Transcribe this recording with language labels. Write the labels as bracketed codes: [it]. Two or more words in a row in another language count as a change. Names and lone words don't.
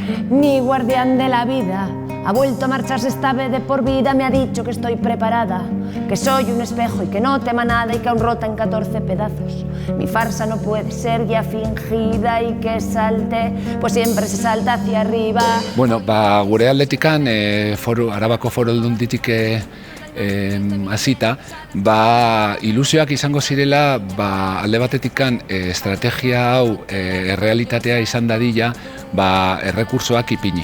[es] Mi guardián de la vida ha vuelto a marcharse esta vez de por vida, me ha dicho que estoy preparada, que soy un espejo y que no tema nada y que aún rota en 14 pedazos. Mi farsa no puede ser ya fingida y que salte, pues siempre se salta hacia arriba. [eu] Bueno, gure aldetikan Arabako Foru Aldunditik hasita, ilusioak izango zirela alde batetikan estrategia hau errealitatea izan dadila errekursoak ipini.